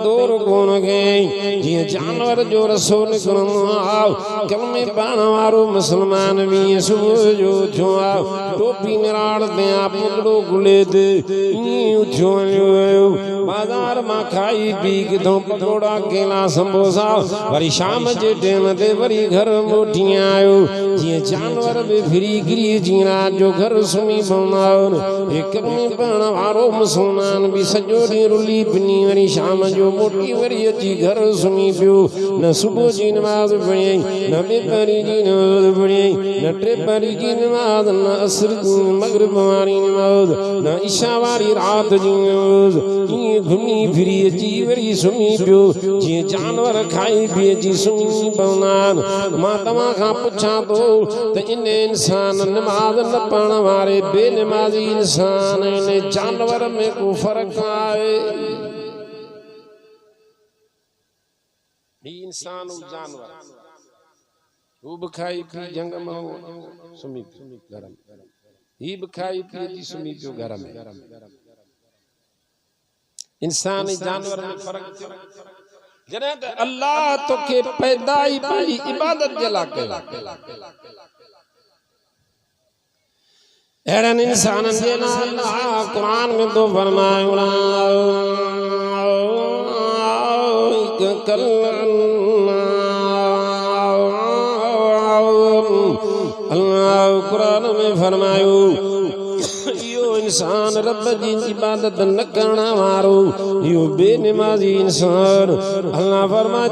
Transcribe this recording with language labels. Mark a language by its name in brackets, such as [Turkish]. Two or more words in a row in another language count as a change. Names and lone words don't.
[Sindhi] दौर कोन कयईं जीअं जानवर जो रसो निकिरंदो आहे कलमे पाइण वारो मुस्लमान भी सुबुह जो उथियो आहे टोपी निराड़ ते पुतड़ो गुले ते ईअं उथियो वञो बाज़ार मां खाई पी किथों पकोड़ा केला समोसा वरी शाम जे टाइम ते वरी घर मोटी आयो जीअं जानवर बि फिरी गिरी जीअं राति जो घर सुम्ही पवंदा आहिनि में पढ़ण वारो मुसलमान भी सॼो ॾींहुं रुली पिनी वरी शाम जो मोटी वरी अची घर सुम्ही पियो न सुबुह जी नमाज़ पढ़ियईं न ॿिए पहिरीं जी नमाज़ पढ़ियईं न टे पहिरीं जी नमाज़ न असर मगरिब वारी नमाज़ न इशा वारी राति जी नमाज़ ईअं घुमी फिरी अची वरी सुम्ही पियो जीअं जानवर खाई पी अची सुम्ही पवंदा आहिनि मां तव्हां खां पुछां थो त इन इंसान नमाज़ न पढ़ण वारे बेनमाज़ी इंसान जानवर में को फर्क आए इंसान जानवर वो भी खाई पी जंग में सुम्ही घर में ही भी खाई पी सुम्ही पियो घर में इंसान जानवर में फर्क जॾहिं त अल्लाह तोखे पैदा ई पंहिंजी इबादत जे लाइ कयो अहिड़नि इंसाननि जे नाल कुरान में तो फरमायो अल्लाह कुरान में फरमायो इहो इंसान रब जी इबादत न करण वारो इहो बेनमाज़ी इंसान अल्लाह फरमाए